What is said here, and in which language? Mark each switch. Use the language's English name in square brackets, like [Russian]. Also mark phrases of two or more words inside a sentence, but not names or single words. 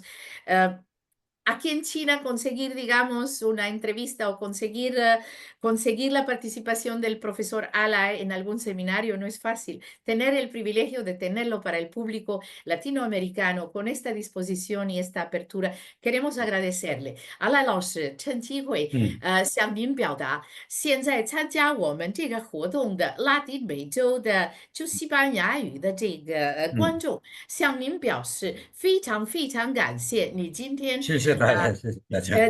[Spanish] Uh, Aquí en China conseguir, digamos, una entrevista o conseguir la participación del profesor Ala en algún seminario no es fácil. Tener el privilegio de tenerlo para el público latinoamericano con esta disposición y esta apertura, queremos agradecerle. [Chinese] Ala 老师，趁机会，向您表达，现在参加我们这个活动的拉丁美洲的就西班牙语的这个观众，向您表示非常非常感谢你今天谢谢大家，谢谢大家。